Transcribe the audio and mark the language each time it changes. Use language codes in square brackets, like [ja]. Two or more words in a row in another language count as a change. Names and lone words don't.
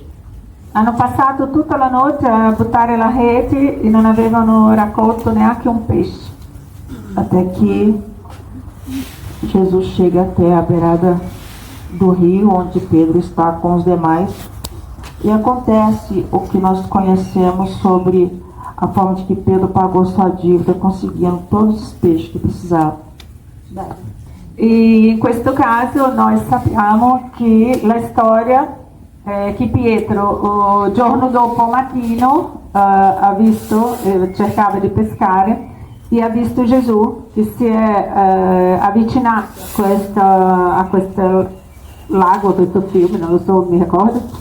[it] Hanno passato tutta la notte a buttare la rete e non avevano raccolto neanche un pesce. [pt] Até que Jesus chega até a beirada do rio, onde Pedro está com os demais. E acontece o que nós conhecemos sobre a forma de que Pedro pagou sua dívida, conseguindo todos os peixes que precisava. [it] E in questo caso noi sappiamo che la storia che Pietro il giorno dopo mattino ha visto, cercava di pescare e ha visto Gesù che si è avvicinato a questo lago, a questo fiume, non lo so, mi ricordo.